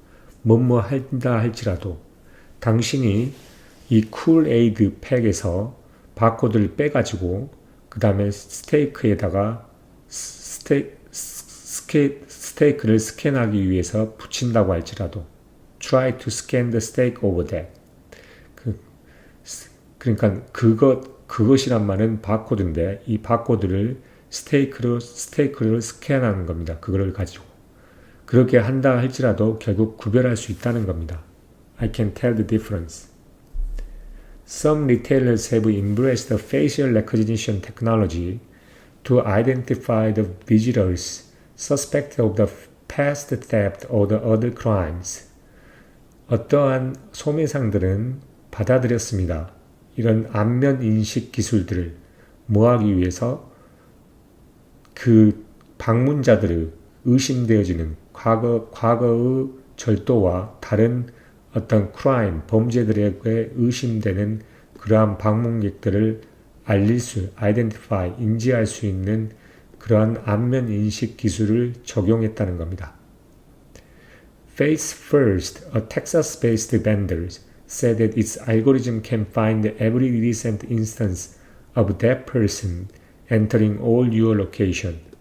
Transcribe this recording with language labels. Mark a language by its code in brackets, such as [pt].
[ko] 뭐뭐 한다 할지라도 당신이 이 쿨 에이드 팩에서 바코드를 빼가지고 그 다음에 스테이크에다가 스테이크를 스캔하기 위해서 붙인다고 할지라도 [en] try to scan the steak over that. [ko] 그러니까 그것이란 말은 바코드인데 이 바코드를 스테이크를 스캔하는 겁니다. 그거를 가지고. 그렇게 한다 할지라도 결국 구별할 수 있다는 겁니다. [en] I can tell the difference. Some retailers have embraced the facial recognition technology to identify the visitors suspected of the past theft or the other crimes. [ko] 어떠한 소매상들은 받아들였습니다. 이런 안면 인식 기술들을 뭐하기 위해서 그 방문자들의 의심되어지는 과거의 절도와 다른 어떤 크라임, 범죄들에게 의심되는 그러한 방문객들을 identify, 인지할 수 있는 그러한 안면 인식 기술을 적용했다는 겁니다. [en] Face First, a Texas-based vendor, said that its algorithm can find every recent instance of that person entering all your location.